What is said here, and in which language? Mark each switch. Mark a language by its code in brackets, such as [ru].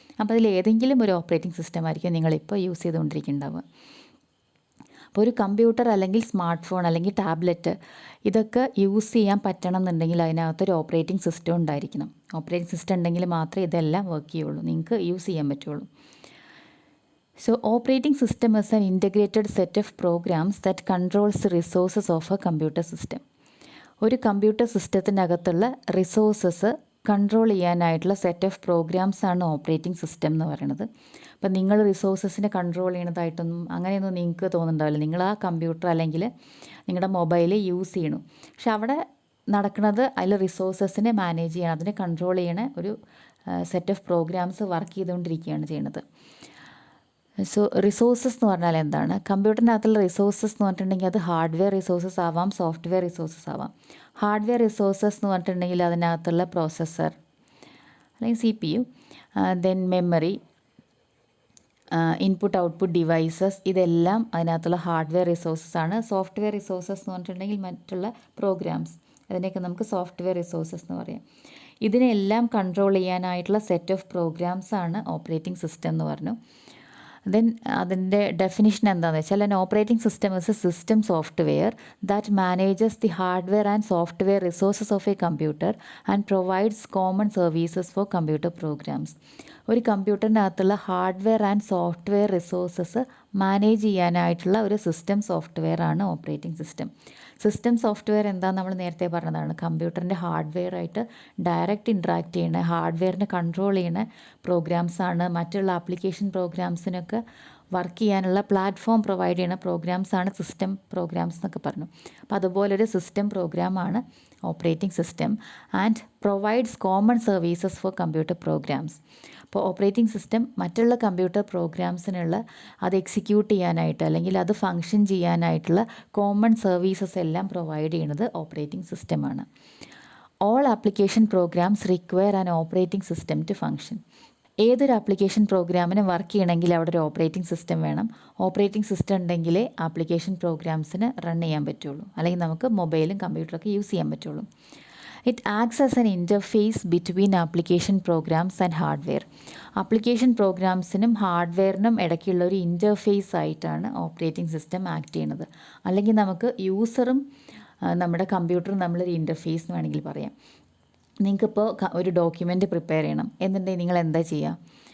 [ml] അപ്പോൾ അതിൽ ഏതെങ്കിലും ഒരു ഓപ്പറേറ്റിംഗ് സിസ്റ്റം ആയിരിക്കും നിങ്ങളിപ്പോൾ യൂസ് ചെയ്തുകൊണ്ടിരിക്കുന്നുണ്ടാവുക. അപ്പോൾ ഒരു കമ്പ്യൂട്ടർ അല്ലെങ്കിൽ സ്മാർട്ട് ഫോൺ അല്ലെങ്കിൽ ടാബ്ലറ്റ് ഇതൊക്കെ യൂസ് ചെയ്യാൻ പറ്റണം എന്നുണ്ടെങ്കിൽ അതിനകത്തൊരു ഓപ്പറേറ്റിംഗ് സിസ്റ്റം ഉണ്ടായിരിക്കണം. ഓപ്പറേറ്റിംഗ് സിസ്റ്റം ഉണ്ടെങ്കിൽ മാത്രമേ ഇതെല്ലാം വർക്ക് ചെയ്യുള്ളൂ, നിങ്ങൾക്ക് യൂസ് ചെയ്യാൻ പറ്റുള്ളൂ. [en] So operating system is an integrated set of programs that controls the resources of a computer system. [ml] ഒരു കമ്പ്യൂട്ടർ സിസ്റ്റത്തിനകത്തുള്ള റിസോഴ്സസ് കൺട്രോൾ ചെയ്യാനായിട്ടുള്ള സെറ്റ് ഓഫ് പ്രോഗ്രാംസ് ആണ് ഓപ്പറേറ്റിംഗ് സിസ്റ്റം എന്ന് പറയുന്നത്. അപ്പം നിങ്ങൾ റിസോഴ്സസിനെ കൺട്രോൾ ചെയ്യണതായിട്ടൊന്നും അങ്ങനെയൊന്നും നിങ്ങൾക്ക് തോന്നുന്നുണ്ടാവില്ല. നിങ്ങൾ ആ കമ്പ്യൂട്ടർ അല്ലെങ്കിൽ നിങ്ങളുടെ മൊബൈൽ യൂസ് ചെയ്യണം, പക്ഷെ അവിടെ നടക്കുന്നത് അതിൽ റിസോഴ്സസിനെ മാനേജ് ചെയ്യണം, അതിനെ കൺട്രോൾ ചെയ്യണ ഒരു സെറ്റ് ഓഫ് പ്രോഗ്രാംസ് വർക്ക് ചെയ്തുകൊണ്ടിരിക്കുകയാണ് ചെയ്യുന്നത്. സോ റിസോഴ്സസ് എന്ന് പറഞ്ഞാൽ എന്താണ്? കമ്പ്യൂട്ടറിനകത്തുള്ള റിസോഴ്സസ് എന്ന് പറഞ്ഞിട്ടുണ്ടെങ്കിൽ അത് ഹാർഡ്വെയർ റിസോഴ്സസ് ആവാം, സോഫ്റ്റ്വെയർ റിസോഴ്സസ് ആവാം. ഹാർഡ്വെയർ റിസോഴ്സസ് എന്ന് പറഞ്ഞിട്ടുണ്ടെങ്കിൽ അതിനകത്തുള്ള പ്രോസസ്സർ അല്ലെങ്കിൽ CPU, then memory, input output devices, ഇതെല്ലാം അതിനകത്തുള്ള ഹാർഡ്വെയർ റിസോഴ്സസ് ആണ്. സോഫ്റ്റ്വെയർ റിസോഴ്സസ് എന്ന് പറഞ്ഞിട്ടുണ്ടെങ്കിൽ മറ്റുള്ള പ്രോഗ്രാംസ്, അതിനെയൊക്കെ നമുക്ക് സോഫ്റ്റ്വെയർ റിസോഴ്സസ് എന്ന് പറയാം. ഇതിനെല്ലാം കൺട്രോൾ ചെയ്യാനായിട്ടുള്ള സെറ്റ് ഓഫ് പ്രോഗ്രാംസ് ആണ് ഓപ്പറേറ്റിംഗ് സിസ്റ്റം എന്ന് പറഞ്ഞു. ദെൻ അതിൻ്റെ ഡെഫിനിഷൻ എന്താണെന്ന് വെച്ചാൽ [en] an operating system is a system software that manages the hardware and software resources of a computer and provides common services for computer programs. [ml] ഒരു കമ്പ്യൂട്ടറിനകത്തുള്ള hardware and software resources manage ചെയ്യാനായിട്ടുള്ള ഒരു system software ആണ് operating system. System software എന്താണെന്ന് നമ്മൾ നേരത്തെ പറഞ്ഞതാണ്. കമ്പ്യൂട്ടറിൻ്റെ ഹാർഡ്വെയറായിട്ട് direct interact ചെയ്യണ, ഹാർഡ്വെയറിനെ കൺട്രോൾ ചെയ്യണ പ്രോഗ്രാംസാണ്. മറ്റുള്ള ആപ്ലിക്കേഷൻ പ്രോഗ്രാംസിനൊക്കെ വർക്ക് ചെയ്യാനുള്ള പ്ലാറ്റ്ഫോം പ്രൊവൈഡ് ചെയ്യുന്ന പ്രോഗ്രാംസാണ് സിസ്റ്റം പ്രോഗ്രാംസ് എന്നൊക്കെ പറഞ്ഞു. അപ്പോൾ അതുപോലൊരു സിസ്റ്റം പ്രോഗ്രാമാണ് operating system [en] And provides common services for computer programs. [ml] അപ്പോൾ ഓപ്പറേറ്റിംഗ് സിസ്റ്റം മറ്റുള്ള കമ്പ്യൂട്ടർ പ്രോഗ്രാംസിനുള്ള അത് എക്സിക്യൂട്ട് ചെയ്യാനായിട്ട് അല്ലെങ്കിൽ അത് ഫങ്ഷൻ ചെയ്യാനായിട്ടുള്ള കോമൺ സർവീസസ് എല്ലാം പ്രൊവൈഡ് ചെയ്യുന്നത് ഓപ്പറേറ്റിംഗ് സിസ്റ്റമാണ്. [en] All application programs require an operating system to function. [ml] ഏതൊരു ആപ്ലിക്കേഷൻ പ്രോഗ്രാമിന് വർക്ക് ചെയ്യണമെങ്കിൽ അവിടെ ഒരു ഓപ്പറേറ്റിംഗ് സിസ്റ്റം വേണം. ഓപ്പറേറ്റിംഗ് സിസ്റ്റം ഉണ്ടെങ്കിലേ ആപ്ലിക്കേഷൻ പ്രോഗ്രാംസിന് റൺ ചെയ്യാൻ പറ്റുള്ളൂ, അല്ലെങ്കിൽ നമുക്ക് മൊബൈലും കമ്പ്യൂട്ടറൊക്കെ യൂസ് ചെയ്യാൻ പറ്റുള്ളൂ. [en] It acts as an interface between application programs and hardware. [ml] Application പ്രോഗ്രാംസിനും ഹാർഡ്വെയറിനും ഇടയ്ക്കുള്ള ഒരു ഇൻ്റർഫേസ് ആയിട്ടാണ് ഓപ്പറേറ്റിംഗ് സിസ്റ്റം ആക്ട് ചെയ്യുന്നത്. അല്ലെങ്കിൽ നമുക്ക് യൂസറും നമ്മുടെ കമ്പ്യൂട്ടറും നമ്മളൊരു ഇൻ്റർഫേസ് എന്ന് വേണമെങ്കിൽ പറയാം. നിങ്ങൾക്കിപ്പോൾ ഒരു ഡോക്യുമെൻറ്റ് പ്രിപ്പയർ ചെയ്യണം എന്നുണ്ടെങ്കിൽ നിങ്ങൾ എന്താ ചെയ്യുക?